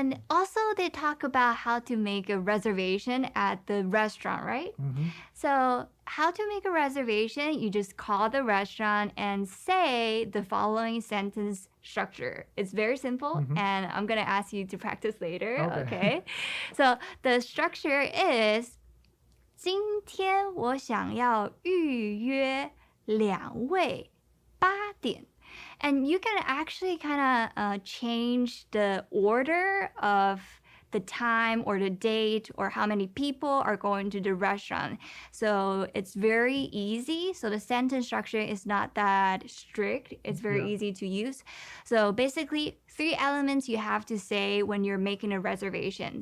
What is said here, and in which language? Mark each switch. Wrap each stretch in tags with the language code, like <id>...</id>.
<en>And also they talk about how to make a reservation at the restaurant, right? So how to make a reservation, you just call the restaurant and say the following sentence structure. It's very simple, and I'm going to ask you to practice later, okay?</en> <zh>So the structure is 今天我想要预约2位8点.</zh> <en>And you can actually kind of change the order of the time or the date or how many people are going to the restaurant. So it's very easy. So the sentence structure is not that strict. It's very easy to use. So basically 3 elements you have to say when you're making a reservation.</en>